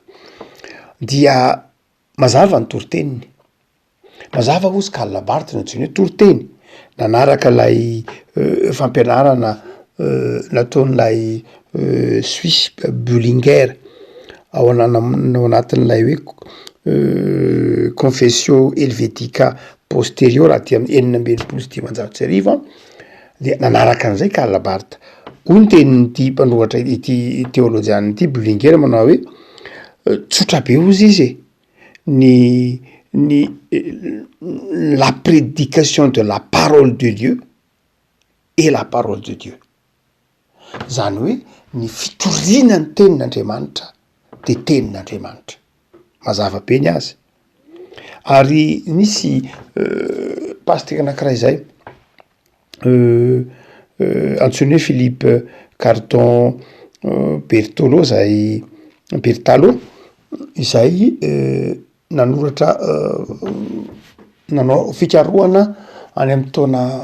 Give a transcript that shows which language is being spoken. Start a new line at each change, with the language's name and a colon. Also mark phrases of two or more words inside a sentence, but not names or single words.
Malagasy: Dia mazava ny toriteniny, mazava ozy Karl Barth ny antsoina hoe toriteny, nanaraka lay fampianarana nataon'lay Suisse Bullinger ao anatin'lay hoe
French: confession helvetica postérieure
Malagasy: aty amin'ny 1995 de nanaraka an'izay Karl Barth. Hoy ny tenin'ity mpanohatra ity teolojiana ity Bullinger manao hoe tsotra be ozy izy
French: la prédication de la parole de Dieu
Malagasy: et la parole de Dieu. Zany hoe ny fitoriana ny tenin'Andriamanitra de tenin'Andriamanitra. Mazava be ny azy. Ary nisy pasteur anankiray zay antsoina hoe Philippe Cardon Bertalo izay nanoratra nanao fikarohana any amin'ny taona